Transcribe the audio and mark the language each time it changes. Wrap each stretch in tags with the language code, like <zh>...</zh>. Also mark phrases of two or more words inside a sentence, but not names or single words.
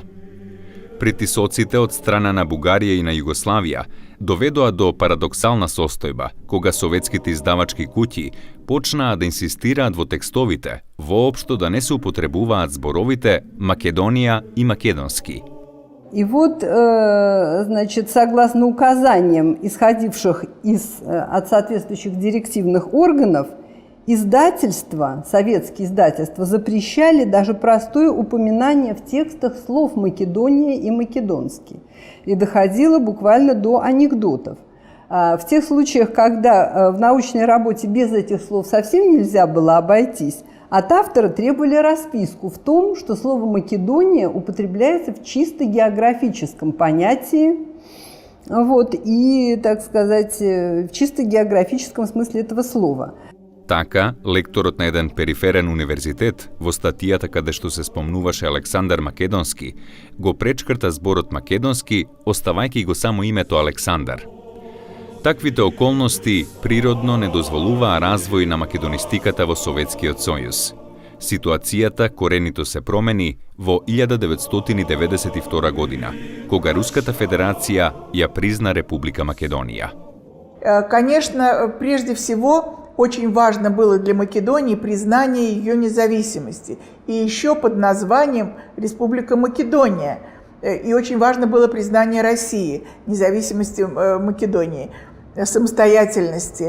<mk>Притисоците од страна на Бугарија и на Југославија доведоа до парадоксална состојба, кога советските издавачки куќи почнаа да инсистираат во текстовите воопшто да не се употребуваат зборовите Македонија и македонски.</mk> <ru>И согласно указаниям, исходивших от соответствующих директивных органов, издательства, советские издательства, запрещали даже простое упоминание в текстах слов «Македония» и «македонский». И доходило буквально до анекдотов. В тех случаях, когда в научной работе без этих слов совсем нельзя было обойтись, от автора требовали расписку в том, что слово «Македония» употребляется в чисто географическом понятии, и, в чисто географическом смысле этого слова.</ru> <mk>Така, лекторот на еден периферен универзитет, во статијата каде што се спомнуваше Александар Македонски, го пречкрта зборот македонски, оставајќи го само името Александар. Таквите околности природно не дозволуваа развој на македонистиката во Советскиот сојуз. Ситуацијата коренито се промени во 1992 година, кога Руската федерација ја призна Република Македонија.</mk> <ru>Конечно, прежде всего, очень важно было для Македонии признание ее независимости, и еще под названием Республика Македония. И очень важно было признание России, независимости Македонии, самостоятельности.</ru>